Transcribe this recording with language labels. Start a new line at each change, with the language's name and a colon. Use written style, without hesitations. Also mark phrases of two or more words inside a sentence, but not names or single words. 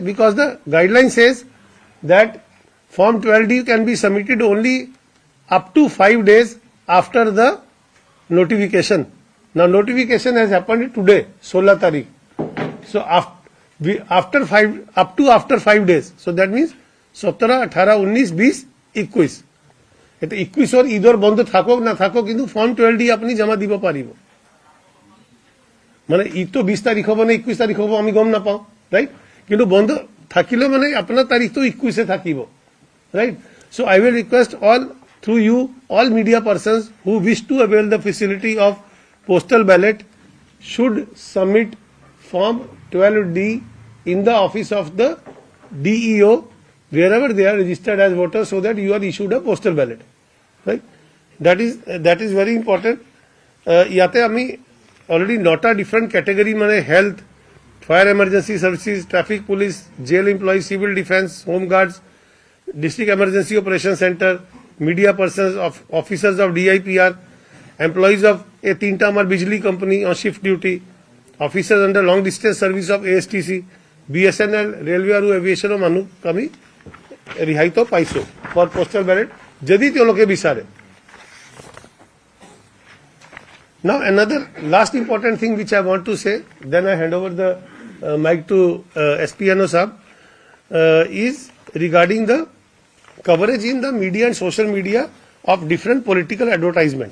English: Because the guideline says that Form 12D can be submitted only up to 5 days after the notification. Now notification has happened today, 16 Tarikh. So after 5 days. So that means 17, 18, 19, 20, 21.
Assamese: এটা 21 ঈদর বন্ধ থাকক না থাকক কিন্তু ফর্ম 12D আপনি জমা দিব পারিব মানে ঈদ তো 20 তারিখ হবে না 21 তারিখ হবে আমি গম না পাও রাইট কিন্তু বন্ধ থাকিলে মানে আপনার তারিখ তো 21 এ থাকিব রাইট
English: so I will request all through you all media persons who wish to avail the facility of postal ballot should submit form 12D in the office of the DEO wherever they are registered as voters so that you are issued a postal ballot right that is very important
Assamese: ইয়াতে আমি
English: already 9টা different category মানে health fire emergency services traffic police jail employees civil defense home guards district emergency operation center media persons of officers of DIPR employees of a
Assamese: 3টা আমার
English: बिजली company on shift duty officers under long distance service of ASTC BSNL railway और aviation
Assamese: ও মানুহ আমি রিহাই তো পাইছো
English: for postal ballot
Assamese: যদি তেওঁলোকে বিচাৰে
English: Now another last important thing which I want to say, then I hand over the mic to SPNO Sahab, is regarding the coverage in the media and social media of different political advertisements.